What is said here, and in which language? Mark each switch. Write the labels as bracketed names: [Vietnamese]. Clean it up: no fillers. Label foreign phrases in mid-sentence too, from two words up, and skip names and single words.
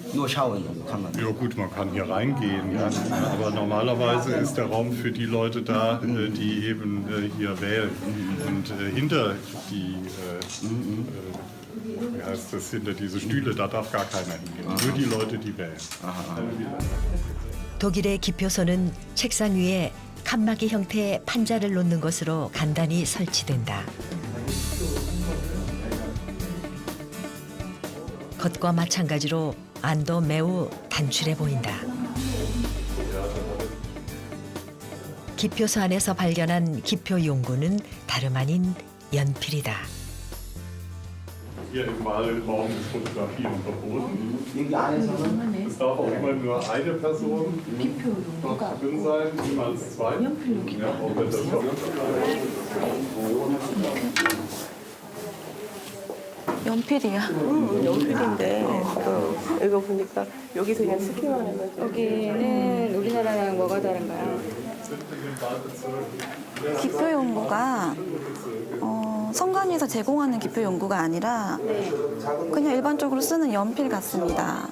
[German] Nur schauen kann man. ja gut, man kann hier reingehen, ja. Aber normalerweise ist der Raum für die Leute da, die eben hier wählen. Und hinter die wie heißt das, hinter diese Stühle, da darf gar keiner hingehen. Nur die Leute, die wählen. [Korean] 독일의 기표소는 책상 위에 칸막이 형태의 판자를 놓는 것으로 간단히 설치된다. 겉과 마찬가지로 안도 매우 단출해 보인다. 기표소 안에서 발견한 기표 용구는 다름 아닌 연필이다. [German] Hier im Wahlraum ist Fotografieren verboten. [Korean] 여기 안에서는 [German] Es darf auch immer nur eine Person dort drin sein, niemals zwei. Ja, auch wenn das [Korean] 연필이야. 연필인데 이거 보니까 여기서 그냥 쓰기만 하면 여기는 우리나라랑 뭐가 다른가요? 기표 용구가 성관위에서 제공하는 기표 용구가 아니라 그냥 일반적으로 쓰는 연필 같습니다.